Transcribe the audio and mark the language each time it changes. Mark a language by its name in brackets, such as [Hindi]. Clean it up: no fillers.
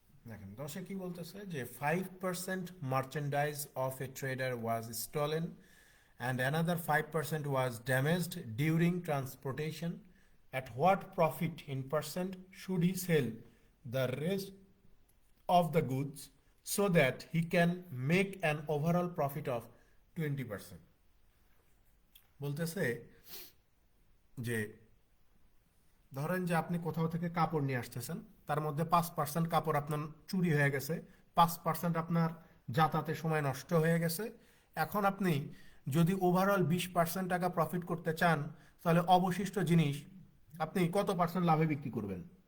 [Bangla] দেখেন 10-এ কি বলতেছে যে [English] 5% merchandise of a trader was stolen and another 5% was damaged during transportation. At what profit in percent should he sell the rest of the goods so that he can make an overall profit of 20%? [Bangla] বলতেছে যে ধরেন যে আপনি কোথাও থেকে কাপড় নিয়ে আসতেছেন, তার মধ্যে 5% কাপড় আপনার চুরি হয়ে গেছে, 5% আপনার যাতায়াতের সময় নষ্ট হয়ে গেছে। এখন আপনি যদি ওভারঅল 20% টাকা প্রফিট করতে চান, তাহলে অবশিষ্ট জিনিস আপনি কত পার্সেন্ট লাভে বিক্রি করবেন?